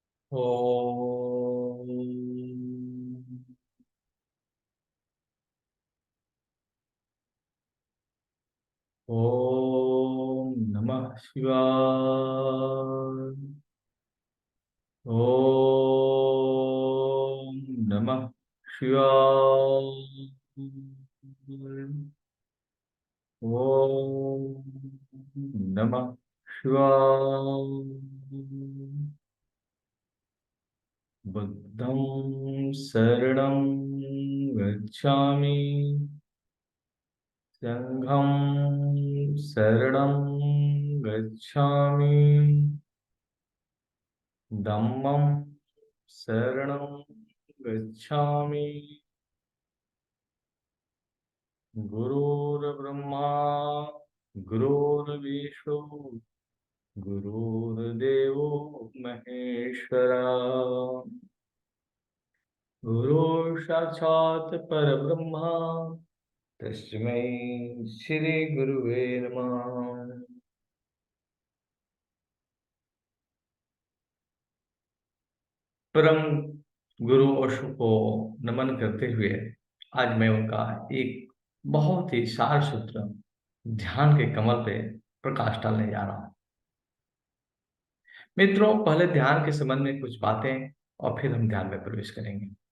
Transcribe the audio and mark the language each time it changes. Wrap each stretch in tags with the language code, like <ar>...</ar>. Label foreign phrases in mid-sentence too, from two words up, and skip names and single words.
<sa>ओम। ओम नमः शिवाय। ओम नमः शिवाय। ओम नमः शिवाय।</sa> <pi>बुद्धं शरणं गच्छामि। संघं शरणं गच्छामि। धम्मं शरणं गच्छामि।</pi> <sa>गुरुर्ब्रह्मा गुरुर्विष्णु गुरुर्देवो महेश्वरा। गुरु साक्षात् परब्रह्मा तस्मै श्री गुरुवे नमः।</sa> <hi>परम गुरु ओशो को नमन करते हुए आज मैं उनका एक बहुत ही सार सूत्र ध्यान के कमल पे प्रकाश डालने जा रहा हूं। मित्रों, पहले ध्यान के संबंध में कुछ बातें और फिर हम ध्यान में प्रवेश करेंगे।</hi>